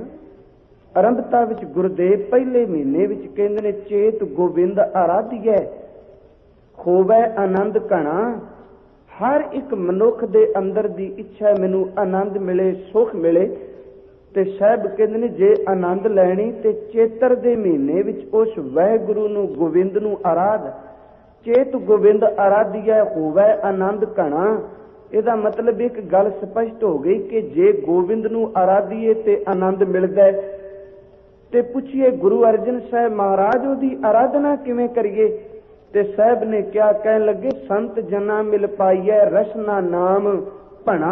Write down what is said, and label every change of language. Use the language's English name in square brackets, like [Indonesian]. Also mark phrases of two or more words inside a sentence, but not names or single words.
[Punjabi] ਆਰੰਭਤਾ ਵਿੱਚ ਗੁਰੂਦੇਵ ਪਹਿਲੇ ਮਹੀਨੇ ਵਿੱਚ ਕਹਿੰਦੇ ਨੇ ਚੇਤ ਗੋਬਿੰਦ ਆਰਾਧੀਏ ਖੋਵੈ ਆਨੰਦ ਘਣਾ। ਹਰ ਏਕ ਮਨੁੱਖ ਦੇ ਅੰਦਰ ਦੀ ਇੱਛਾ ਮੈਨੂੰ ਆਨੰਦ ਮਿਲੇ ਸੁਖ ਮਿਲੇ ਤੇ ਸਾਹਬ ਕਹਿੰਦੇ ਨੇ ਜੇ ਆਨੰਦ ਲੈਣੀ ਤੇ ਚੇਤਰ ਦੇ ਮਹੀਨੇ ਵਿੱਚ ਉਸ ਵਾਹਿਗੁਰੂ ਨੂੰ ਗੋਵਿੰਦ ਨੂੰ ਆਰਾਧ। ਚੇਤ ਗੋਵਿੰਦ ਆਰਾਧੀਏ ਹੋਵੈ ਆਨੰਦ ਘਣਾ। ਇਹਦਾ ਮਤਲਬ ਏਕ ਗੱਲ ਸਪਸ਼ਟ ਹੋ ਗਈ ਕਿ ਜੇ ਗੋਵਿੰਦ ਨੂੰ ਆਰਾਧੀਏ ਤੇ ਆਨੰਦ ਮਿਲਦਾ ਹੈ ਤੇ ਪੁੱਛੀਏ ਗੁਰੂ ਅਰਜਨ ਸਾਹਬ ਮਹਾਰਾਜ ਓਦੀ ਆਰਾਧਨਾ ਕਿਵੇਂ ਕਰੀਏ ਤੇ ਸਾਹਬ ਨੇ ਕਿਆ ਕਹਿਣ ਲੱਗੇ ਸੰਤ ਜਨਾ ਮਿਲ ਪਾਈਏ ਰਸਨਾ ਨਾਮ ਭਣਾ।